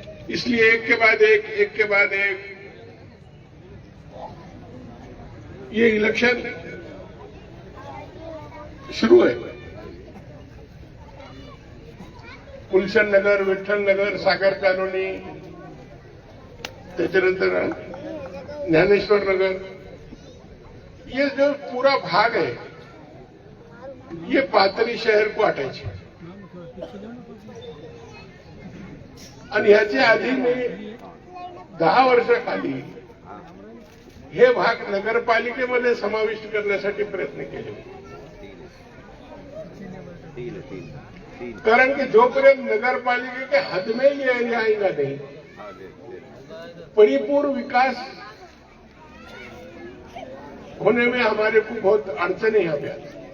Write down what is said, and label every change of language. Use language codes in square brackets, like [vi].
[hi] इसलिए एक के बाद एक ये इलेक्शन शुरू है. गुलशन नगर, विठ्ठल नगर, सागर कॉलोनी, त्याच्यानंतर ज्ञानेश्वर नगर, ये जो पूरा भाग है ये पाथरी शहर को अटायचे. [mr] आणि ह्याच्या आधी मी 10 वर्षाखाली हे भाग नगरपालिकेमध्ये समाविष्ट करण्यासाठी प्रयत्न केले. कारण कि जोपर्यंत [hi] नगरपालिका के हद में ये एरिया आएगा नहीं, परिपूर्ण विकास होने में हमारे को बहुत अड़चने यहाँ पे आती.